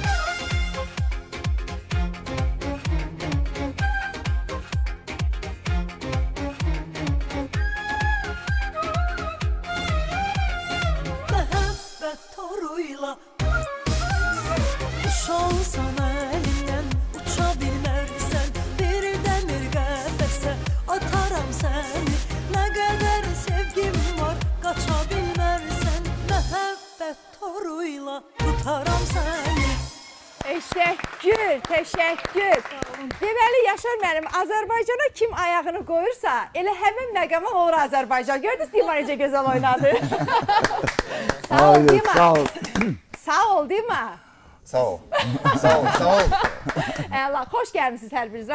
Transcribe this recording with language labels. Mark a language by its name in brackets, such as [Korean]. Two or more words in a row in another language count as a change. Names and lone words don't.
[Azerbaijani] Toruyla kuş olsan elinden uça bilmersen, bir demir qəfəsə ataram seni. Ne kadar sevgim var kaça bilmersen, məhəbbət toruyla tutaram seni. [Turkish] Teşekkür, teşekkür. [Azerbaijani] Deməli, Yaşar mənim, Azərbaycana kim ayağını qoyursa, elə həmin məqama olur Azərbaycan. Gördünüz Dima necə gözəl oynadı. Sağ ol Dima. Sağ ol. Sağ ol Dima. Sağ ol. Sağ ol. Sağ ol. Allah, xoş gəlmişsiniz hər biriniz.